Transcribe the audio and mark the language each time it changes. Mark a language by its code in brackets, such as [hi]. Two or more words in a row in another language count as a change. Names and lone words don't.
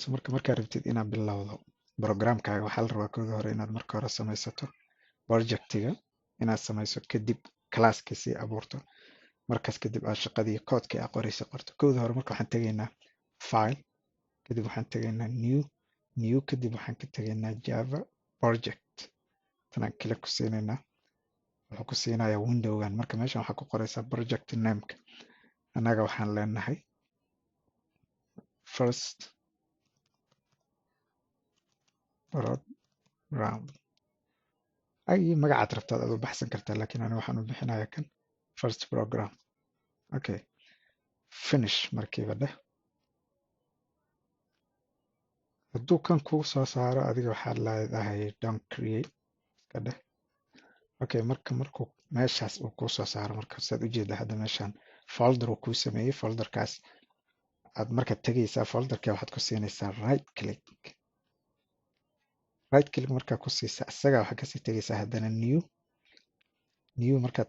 [so] markaad rabtid inaad bilowdo programkaaga waxaa la rabaa kowda hore inaad marka hore samaysato projectiga inaad samayso kadib classka sii abuurto markaas kadib aad shaqadii koodkii aad qoraysa qorto kowda hore marka waxaan tegaynaa file kadib waxaan tegaynaa new kadib waxaan ka tegaynaa [en] Java project [so] tanaan kale ku siinaynaa wuxuu ku siinayaa windowgan marka meeshan waxaa ku qoraysaa [en] project nameka [so] annaga waxaan leenahay [en] first program [so] ay magacaad rabtaad aad u baxsan kartaa laakiin aniga waxaan u bixinayaa kan [en] first program okay finish [so] markiiba dheh hadduu kan kuu soo saaro adiga waxaad leedahay [en] don't create [so] ka dheh okay markuu meeshaas uu kuu soo saaro marka saad ujeeda hadda meeshaan folder uu kuu sameeyey folderkaas aad markaad tegaysaa folderka waxaad ku siinaysaa right click markaa ku siisa isaga waxaad kasii tegaysaa haddana new markaad